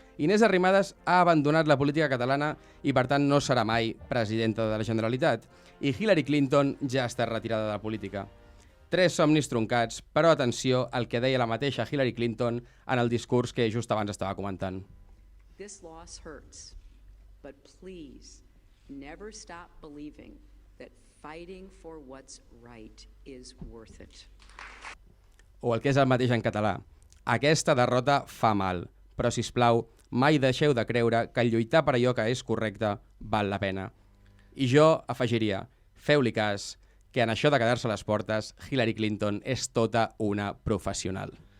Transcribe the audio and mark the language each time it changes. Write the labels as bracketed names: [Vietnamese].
[Catalan] Inés Arrimadas ha abandonat la política catalana i per tant no serà mai presidenta de la Generalitat. I Hillary Clinton ja està retirada de la política. 3 somnis troncats, però atenció al que deia la mateixa Hillary Clinton en el discurs que just abans estava comentant. [English] This loss hurts, but please never stop believing that fighting for what's right is worth it. [Catalan] O el que és el mateix en català. Aquesta derrota fa mal, però sisplau, mai deixeu de creure que lluitar per allò que és correcte val la pena. I jo afegiria, feu-li cas, que en això de quedar-se a les portes, Hillary Clinton és tota una professional.